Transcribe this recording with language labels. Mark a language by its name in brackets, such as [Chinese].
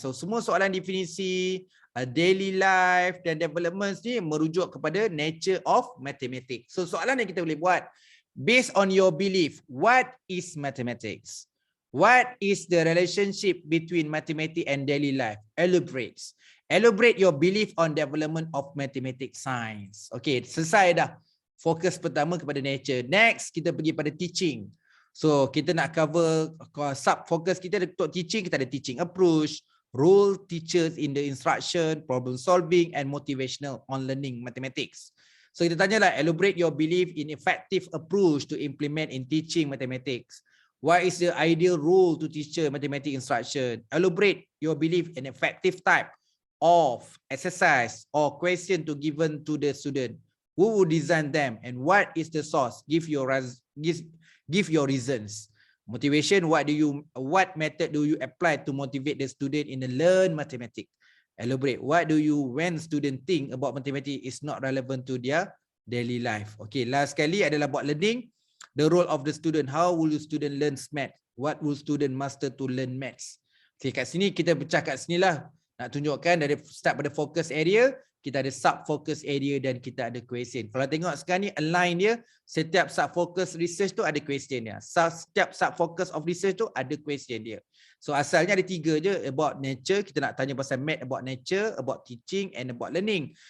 [Malay] So semua soalan definisi, daily life dan development ni merujuk kepada nature of mathematics. [English] So [Malay] soalan yang kita boleh buat, [English] based on your belief, what is mathematics? What is the relationship between mathematics and daily life? Elaborate. Elaborate your belief on development of mathematics science. [Malay] Okay, selesai dah. Fokus pertama kepada nature. Next, kita pergi pada teaching. So, kita nak cover sub-focus kita untuk teaching. Kita ada [English] teaching approach, role teachers in the instruction, problem solving and motivational on learning mathematics. So [Malay] kita tanyalah, [English] elaborate your belief in effective approach to implement in teaching mathematics. What is the ideal role to teacher mathematics instruction? Elaborate your belief in effective type of exercise or question to given to the student. Who would design them and what is the source? Give your reasons. Motivation, what method do you apply to motivate the student in the learn mathematics? Elaborate. What do you when student think about mathematics is not relevant to their daily life? [Malay] Okay, last sekali adalah buat learning. [English] The role of the student. How will the student learn math? What will student master to learn maths? [Malay] Okay, kat sini kita pecah kat sini lah. Nak tunjukkan dari start pada focus area, kita ada sub-focus area dan kita ada question. Kalau tengok sekarang ni align dia, setiap sub-focus research tu ada question dia. Setiap sub-focus of research tu ada question dia. So asalnya ada 3 je, about nature, kita nak tanya pasal math about nature, [English] about teaching and about learning.